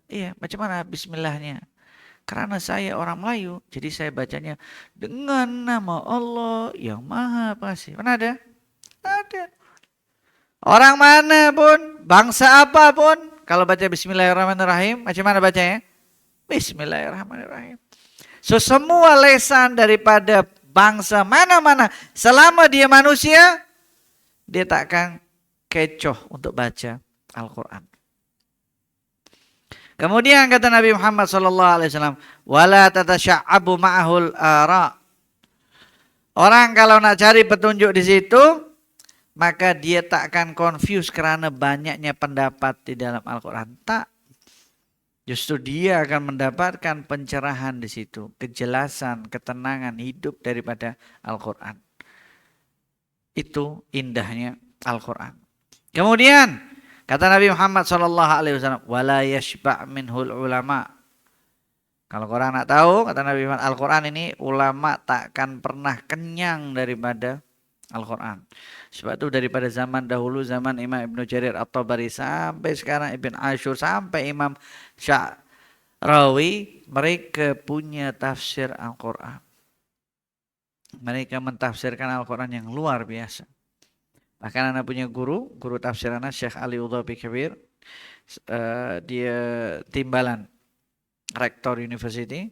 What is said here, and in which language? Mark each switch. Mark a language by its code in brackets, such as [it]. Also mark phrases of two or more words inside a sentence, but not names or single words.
[ms] Iya, macam mana Bismillahnya? Karena saya orang Melayu, jadi saya bacanya dengan nama Allah yang Maha Pengasih. Pernah ada? Ada. Orang mana pun, bangsa apapun, kalau baca Bismillahirrahmanirrahim, macam mana bacanya? [ar] بسم الله الرحمن الرحيم. [ms] So semua lesan daripada bangsa mana-mana, selama dia manusia, dia tak akan kecoh untuk baca Al-Quran. Kemudian kata Nabi Muhammad [ar] صلى الله عليه وسلم, "ولا تتشعب معه الآراء." [ms] Orang kalau nak cari petunjuk di situ, maka dia tak akan confuse karena banyaknya pendapat di dalam Al-Qur'an. Tak. Justru dia akan mendapatkan pencerahan di situ, kejelasan, ketenangan hidup daripada Al-Qur'an. Itu indahnya Al-Qur'an. Kemudian kata Nabi Muhammad [ar] صلى الله عليه وسلم, "ولا يشبع منه العلماء." [ms] Kalau orang nak tahu, kata Nabi Muhammad, Al-Qur'an ini ulama takkan pernah kenyang daripada Al-Qur'an. Sebab itu daripada zaman dahulu, zaman Imam Ibnu Jarir At-Tabari sampai sekarang Ibn Ashur sampai Imam Sya'rawi, mereka punya tafsir Al-Qur'an. Mereka mentafsirkan Al-Qur'an yang luar biasa. Bahkan anak punya guru tafsir anak Syekh Ali Udhabi Kabir, dia timbalan rektor university.